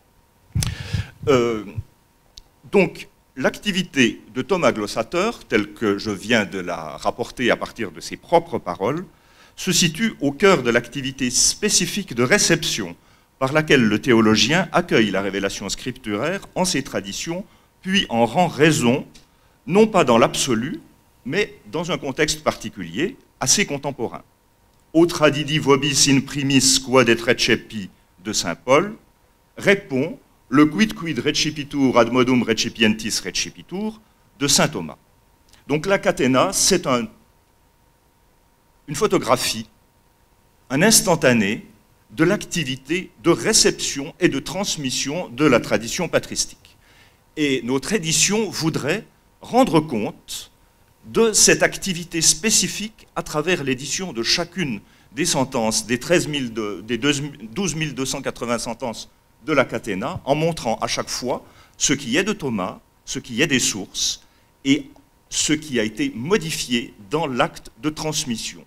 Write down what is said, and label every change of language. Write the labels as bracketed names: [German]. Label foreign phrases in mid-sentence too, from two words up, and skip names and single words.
[French] Donc, l'activité de Thomas glossateur, telle que je viens de la rapporter à partir de ses propres paroles, se situe au cœur de l'activité spécifique de réception par laquelle le théologien accueille la révélation scripturaire en ses traditions, puis en rend raison, non pas dans l'absolu, mais dans un contexte particulier, assez contemporain. Au [Latin] tradidi vobis in primis quod et recepi [French] de saint Paul, répond le [Latin] quid recipitur ad modum recipientis recipitur [French] de saint Thomas. Donc la Cathéna, c'est une photographie, un instantané de l'activité de réception et de transmission de la tradition patristique. Et notre édition voudrait rendre compte de cette activité spécifique à travers l'édition de chacune des sentences, des 12 280 sentences de la Cathéna, en montrant à chaque fois ce qui est de Thomas, ce qui est des sources, et ce qui a été modifié dans l'acte de transmission.